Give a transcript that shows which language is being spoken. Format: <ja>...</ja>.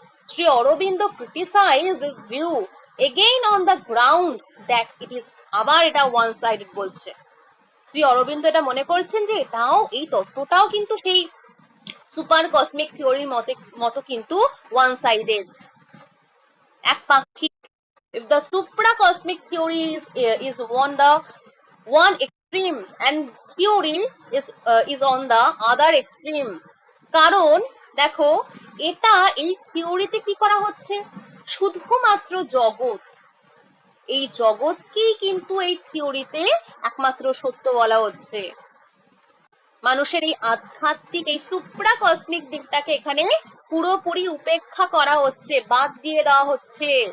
<en>Shri Aurobindo criticize this view again on the ground that it is,</en> <bn>আবার এটা one sided বলছে। শ্রী অরবিন্দ এটা মনে করছেন যে এটাও, এই তত্ত্বটাও কিন্তু সেই সুপার কসমিক থিওরির মতো কিন্তু one sided, একপাক্ষিক।</bn> <en>If the supracosmic theory is on the one extreme and theory is on the other extreme,</en> <bn>কারণ দেখো এটা, এই থিওরিতে কি করা হচ্ছে? শুধুমাত্র জগৎ, এই জগৎকেই কিন্তু এই থিওরিতে একমাত্র সত্য বলা হচ্ছে। মানুষের এই আধ্যাত্মিক, এই সুপ্রাকসমিক দিকটাকে এখানে পুরোপুরি উপেক্ষা করা হচ্ছে, বাদ দিয়ে দেওয়া হচ্ছে।</bn>